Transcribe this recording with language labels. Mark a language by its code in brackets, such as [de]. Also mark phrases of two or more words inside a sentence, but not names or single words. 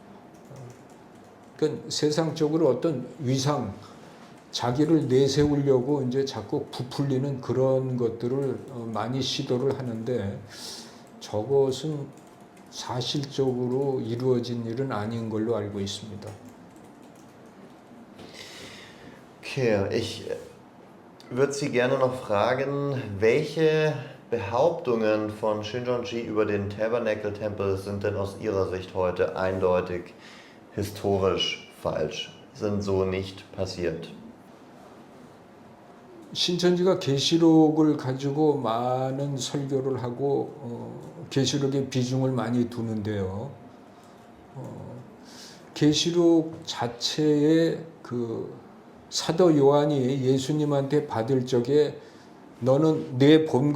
[ko] 그러니까 세상적으로 어떤 위상 자기를 내세우려고 이제 자꾸 부풀리는 그런 것들을 많이 시도를 하는데 저것은 사실적으로 이루어진 일은 아닌 걸로 알고 있습니다. [de] Okay, ich würde Sie gerne noch fragen, welche Behauptungen von Shincheonji über den Tabernacle-Tempel sind denn aus Ihrer Sicht heute eindeutig historisch falsch, sind so nicht passiert? [ko] 신천지가 계시록을 가지고 많은 설교를 하고 계시록에 비중을 많이 두는데요. 계시록 자체에 그 사도 요한이 예수님한테 받을 적에 너는 내 본